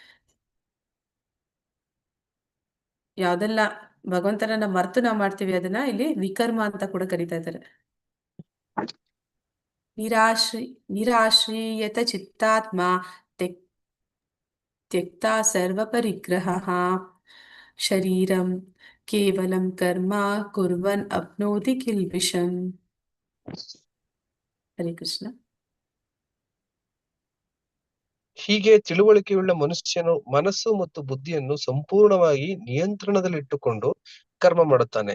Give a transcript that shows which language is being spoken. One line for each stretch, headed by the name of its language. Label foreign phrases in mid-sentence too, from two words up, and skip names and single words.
Kannada: ಯಾವ್ದೆಲ್ಲ ಭಗವಂತನನ್ನ ಮರೆತು ನಾವ್ ಮಾಡ್ತೀವಿ ಅದನ್ನ ಇಲ್ಲಿ ವಿಕರ್ಮ ಅಂತ ಕೂಡ ಕರೀತಾ ಇದ್ದಾರೆ.
Sanskrit: ನಿರಾಶ್ರೀಯತ ಚಿತ್ತಾತ್ಮ ತ್ಯಕ್ತಾ ಸರ್ವ ಪರಿಗ್ರಹ ಶರೀರಂ ಕೇವಲಂ ಕರ್ಮ ಕುರ್ವನ್ ಅಪ್ನೋತಿ ಕಿಲ್ಬಿಷಂ.
Kannada: ಹರೇ ಕೃಷ್ಣ. ಹೀಗೆ ತಿಳುವಳಿಕೆಯುಳ್ಳ ಮನುಷ್ಯನು ಮನಸ್ಸು ಮತ್ತು ಬುದ್ಧಿಯನ್ನು ಸಂಪೂರ್ಣವಾಗಿ ನಿಯಂತ್ರಣದಲ್ಲಿಟ್ಟುಕೊಂಡು ಕರ್ಮ ಮಾಡುತ್ತಾನೆ.